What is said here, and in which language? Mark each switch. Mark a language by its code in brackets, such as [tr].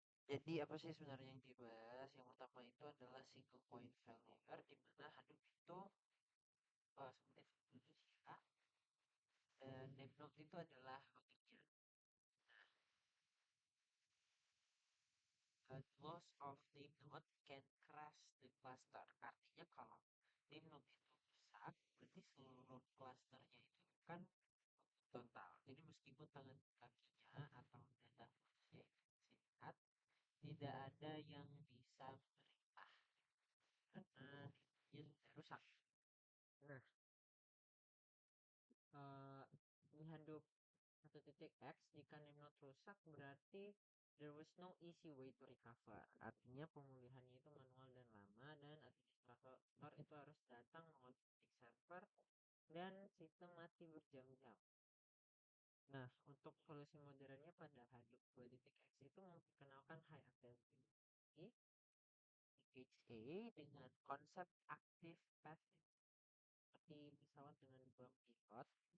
[id] Jadi apa sih sebenarnya yang dibahas? Yang utama itu adalah single point failure, di mana Hadoop itu seperti manusia dan node itu adalah routingnya. [en] Loss of name node can crash the cluster. [id] Artinya kalau name node itu rusak, berarti seluruh clusternya itu kan total. Jadi meskipun tangan kakinya atau data manusia itu sehat, tidak ada yang bisa memerintah karena dia sudah rusak. Nah, di Hadoop 1.x jika name node rusak berarti [en] there was no easy way to recover. [id] Artinya pemulihannya itu manual dan lama dan administrator itu harus datang mengotik server dan sistem mati berjam-jam. Nah, untuk solusi modernnya pada Hadoop 2.x itu memperkenalkan high availability HA dengan konsep aktif passive seperti pesawat dengan dua pilot.